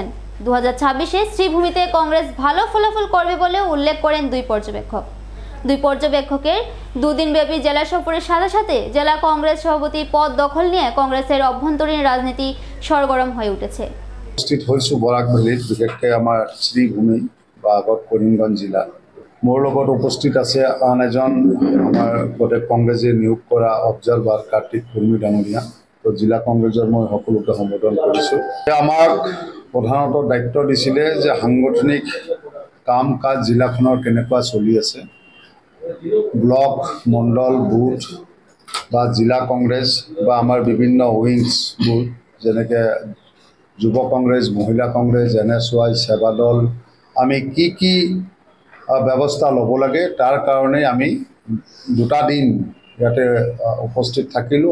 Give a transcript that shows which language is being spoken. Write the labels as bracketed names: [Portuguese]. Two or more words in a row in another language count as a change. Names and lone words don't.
[Bangla] 2026-এ শ্রীভূমিতে কংগ্রেস ভালো ফলাফল করবে বলেও উল্লেখ করেন 2 পর্যবেক্ষক। 2 পর্যবেক্ষকের 2 দিনব্যাপী জেলা সফরের সাথে সাথে জেলা কংগ্রেস সভাপতি পদ দখল নিয়ে কংগ্রেসের অভ্যন্তরীণ রাজনীতি সরগরম হয়ে উঠেছে। [Assamese] উপস্থিত হয়েছো বরাক ভেলীত, বিশেষকৈ আমাৰ শ্রীভূমি বা আগত কৰিমগঞ্জ জিলা। মোৰ লগত উপস্থিত আছে আন এজন আমাৰ গোটেই কংগ্ৰেছে নিয়োগ কৰা অবজাৰ্ভাৰ কাৰ্তিক কৰ্মী ডাঙৰীয়া। তো জিলা কংগ্ৰেছৰ মই সকলোকে সম্বোধন কৰিছোঁ। আমাক প্ৰধানতঃ দায়িত্ব দিছিলে যে সাংগঠনিক কাম কাজ জিলাখনৰ কেনেকুৱা চলি আছে, ব্লক, মণ্ডল, বুথ বা জিলা কংগ্ৰেছ বা আমাৰ বিভিন্ন উইংছবোৰ যেনেকৈ যুৱ কংগ্ৰেছ, মহিলা কংগ্ৰেছ, NSUI, সেৱা দল, আমি কি ব্যৱস্থা ল'ব লাগে তাৰ কাৰণে আমি 2টা দিন ইয়াতে উপস্থিত থাকিলোঁ।